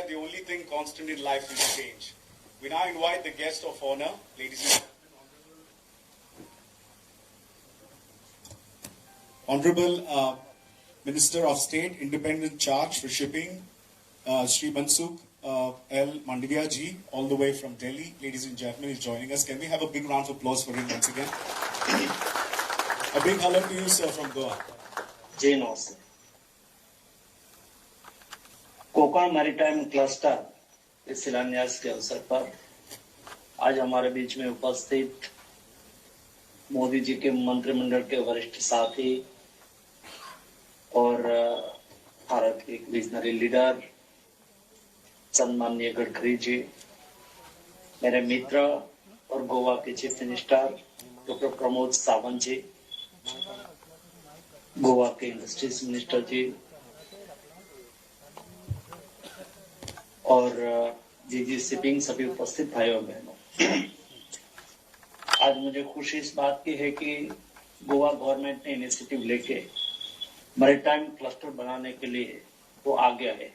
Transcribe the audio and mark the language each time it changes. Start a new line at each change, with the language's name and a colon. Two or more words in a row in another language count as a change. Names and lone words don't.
English: The only thing constant in life is change. We now invite the guest of honor, ladies and gentlemen. Honorable Minister of State, Independent Charge for Shipping, Shri Mansukh L. Mandaviya Ji, all the way from Delhi. Ladies and gentlemen, is joining us. Can we have a big round of applause for him once again? A big hello to you, sir, from Goa.
Hindi: जय नमस्ते। कोकण मैरीटाइम क्लस्टर के शिलान्यास के अवसर पर आज हमारे बीच में उपस्थित मोदी जी के मंत्रिमंडल के वरिष्ठ साथी और भारत के
English: visionary leader
Hindi: सम्माननीय गडकरी जी, मेरे मित्र और गोवा के
English: Chief Minister
Hindi: डॉक्टर प्रमोद सावंत जी, गोवा के
English: Industries Minister
Hindi: जी और जीजी शिपिंग, सभी उपस्थित भाइयों और बहनों, आज मुझे खुशी इस बात की है कि गोवा गवर्नमेंट ने इनिशिएटिव लेके मैरीटाइम क्लस्टर बनाने के लिए वो आगे आए हैं।